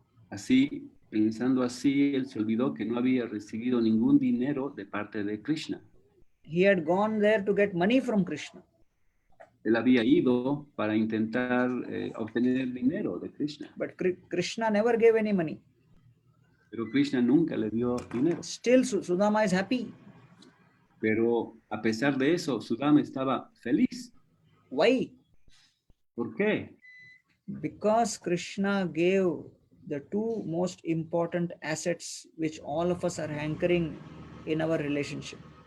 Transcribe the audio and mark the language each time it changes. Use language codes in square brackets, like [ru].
[es] Así, pensando así, él se olvidó que no había recibido ningún dinero de parte de Krishna. [en] He had gone there to get money from Krishna. [es] Él había ido para intentar obtener dinero de Krishna. [en] But Krishna never gave any money. [es] Pero Krishna nunca le dio dinero. [en] Still, Sudama is happy. [es] Pero a pesar de eso, Sudama estaba feliz. [en] Why? [es] ¿Por qué? [en] Because Krishna gave the 2 most important assets which all of us are hankering in our relationship.